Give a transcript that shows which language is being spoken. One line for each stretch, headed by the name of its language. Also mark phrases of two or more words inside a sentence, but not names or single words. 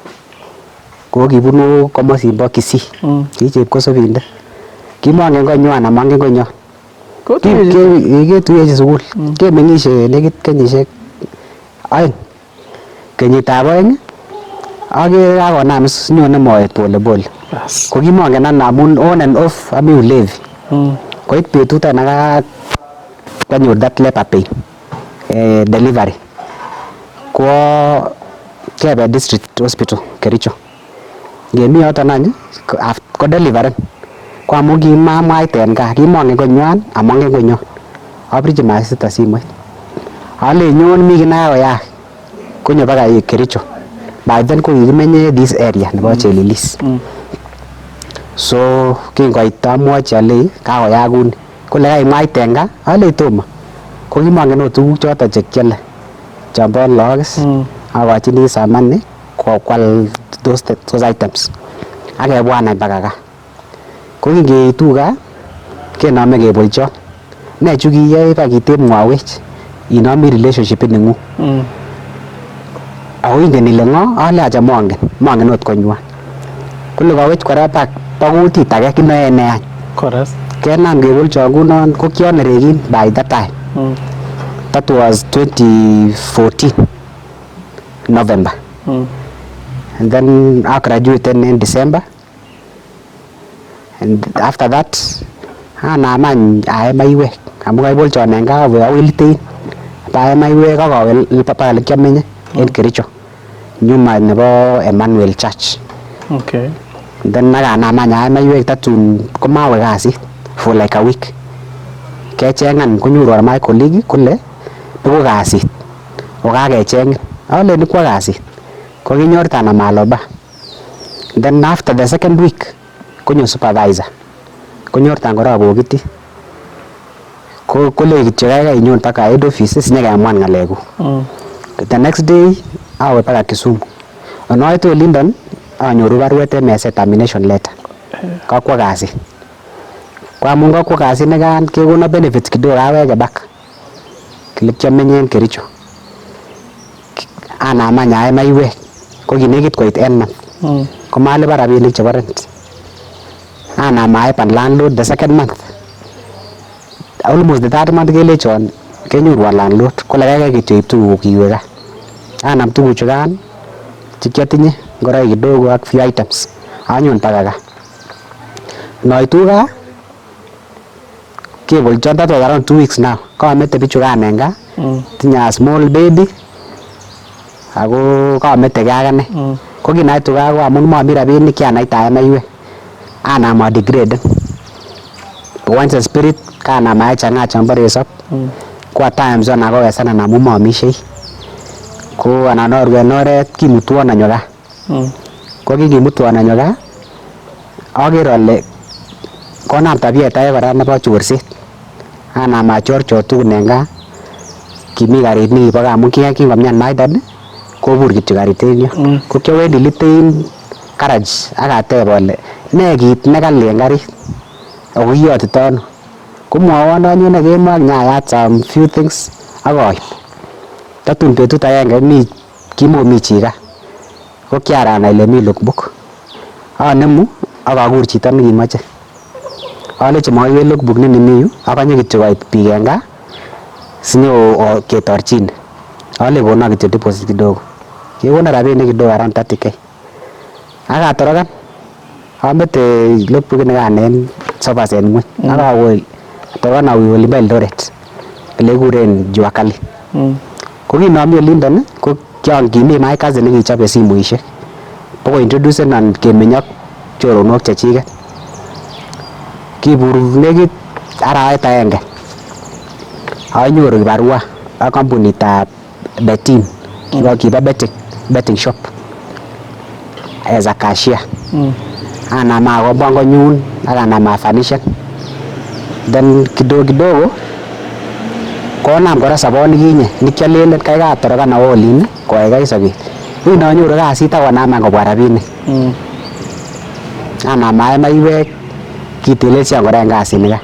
Kalenjin: ko kibunu komosimbo Kisii ki chepkosobindet kimongen konywan amongen konyon ketuyechi sugul kemeng'ishe nekit kenyisiek 2 kenyitab 2 akere kakonam nyone moet
Swahili: pole pole
Kalenjin: ko kimongen ana amun
English: on and off
Kalenjin: ami ulevi koit betut ana kanyor
English: that labor pain delivery
Kalenjin: ko kebe
English: district hospital
Kalenjin: Kericho ngemi yoton any ko deliveren ko amun kimamwaiten gaa kimongen konywan amongen konyon abirchi masista simoit ale nyon mi kit nakakoyak konyo baka Kericho
English: by then
Kalenjin: ko kikimenye
English: this area
Kalenjin: nebo Chelilis so kingoit amwochi ale kakoyak kuni kole kaimwaiten gaa ale tomo ko kimongen ot tuguk choton chekiole chombo lagok akochini samani kokwal
English: those items
Kalenjin: akebwan any baka gaa ko kingeitu gaa kenome kebolchon ne chu kiyoe bakiteb mwawech inomi relationship neng'ung ako ingen ile ng'o ale acha mongen ot konywan kole kawech kora bak kutit age kinoe ne any kenam kebolchon kunon ko kionerekin
English: by that time that was 2014 November and then I graduated in December
Kalenjin: and after that anam any ae maiwek amun kaibolchon en gaa awe awilitein bae maiwek akawe papa ole kiamenye en Kericho nyuma nebo Emmanuel Church then nakanam any ae maiwek tatun komawe kasit
English: for like a week
Kalenjin: kechengan konyoru
English: my colleague
Kalenjin: kole beku kasit okakechengin ale ni kwa kasit ko kinyortan amaloba
English: then after the second week
Kalenjin: konyo supervisor konyortan kora bokiti kole kityo kaikai inyon paka head office sinyakemwan ng'alekuk
English: The next day
Kalenjin: awe paka Kisumu. Anoitu London anyoru barwet
English: MS termination letter.
Kalenjin: Kakwa kasit.
Swahili: Kwa mungu
Kalenjin: kakwa kasit nekan kekono benefits kidogo aweke back. Kile kiamenye Kericho. Anam anyae maiwek. Ko kinekit koit
English: end month.
Kalenjin: Ko malipan rabinik chebo rent. Anam aipan landlord
English: the second month. Almost the third month
Kalenjin: kelechon kenyorwan landlord. Kole kaikai kityo ip tuguk iwe gaa. Anam tuguk chukan chekiatinye ngoroik kidogo ak
English: few items.
Kalenjin: Anyon paka gaa. Noitu gaa kebolchon
English: that was around 2 weeks now.
Kalenjin: Kamete bichukan en gaa. Tinye
English: a small baby.
Kalenjin: Ako kamete gaa akane. Ko kinaitu gaa ko amun mami rabinik kianaitae maiwek. Anam
English: a degrade. Once a spirit
Kalenjin: kanam aichang'a chambo resop. Ko
English: at times
Kalenjin: anakowesan amu maamishei. Ko anan orwe en oret kimutwon anyo gaa. Ko kikimutwon anyo gaa aker ale konam tabiet age kora nebo chorset. Anam achorchor tugun en gaa. Kimi karit nikibo gaa amun kingomian
English: my dad
Kalenjin: kobur kityo karit en yo. Ko kiawendi Litein garage akateb ale ne kit nekali en karit ako kiyotito ano. Komwowon anyone kemo ak nyayat
English: some few things
Kalenjin: akoib. Tatun betut agenge kimomi chi gaa. Ko kiaran ale mi logbook. Anemu akakur chito nekimoche. Alechi moiwech logbook ni mi yu akonye kityo koit biik en gaa sinyo ketorchine. Ale kono kityo deposit kidogo. Kekono rabinik kidogo
English: around 30k.
Kalenjin: Akatorokan. Amete logbook nikan en sopas en ngweny. Akawe torokan awe Olimbo Eldoret. Ele kikuren
Swahili: Juu Ya Kali.
Kalenjin: Ko kinami London ko kimi
English: my cousin
Kalenjin: nekichobe simoishek. Boko introducenon kemeny ak choronok chechiket. Kibur nekit arawet agenge. Anyoru kibarua ak kampunitab betting. Kibo
English: betting shop as a cashier.
Kalenjin: Anam akobo konyun ak anam afanishen. Then kidogo konam kora soboni kinye nikialelen kaikai atorokan awo olin koaikai sobet. Inanyoru kasit akonam kobwa rabinik. Anam ae maiwek kitelelsian kora en kasini kaa.